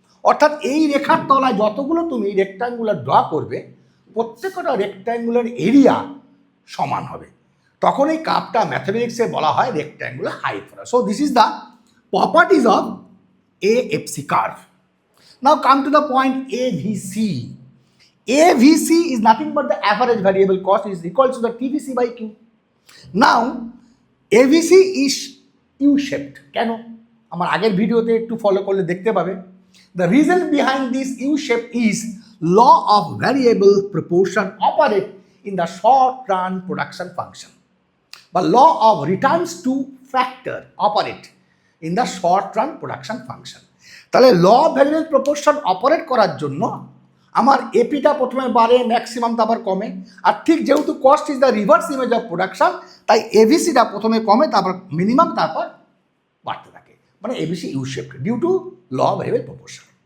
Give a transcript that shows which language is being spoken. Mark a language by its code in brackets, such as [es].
[bn] অর্থাৎ এই রেখার তলায় যতগুলো তুমি রেক্টাঙ্গুলার ড্র করবে প্রত্যেকটা রেক্টাঙ্গুলার এরিয়া সমান হবে, তখন এই কাপটা ম্যাথমেটিক্সে বলা হয় rectangular hyperbola. [en] So this is the properties of AFC curve. Now come to the point AVC. AVC is nothing but the average variable cost is equal to the TVC by Q. Now AVC is U-shaped. [bn] কেন? আমার আগের ভিডিওতে একটু follow করলে দেখতে পাবে। [en] The reason behind this U-shape is law of variable proportion operate in the short run production function. But law of returns to factor operate in the short run production function. [bn] তাহলে law of variable proportion operate করার জন্য আমার এপিটা প্রথমে বাড়ে, maximum তারপর কমে, আর ঠিক যেহেতু [en] cost is the reverse image of production, [bn] তাই এভিসিটা প্রথমে কমে তারপর মিনিমাম তারপর বাড়তে থাকে, মানে [en] AVC U shaped due to law of variable proportion.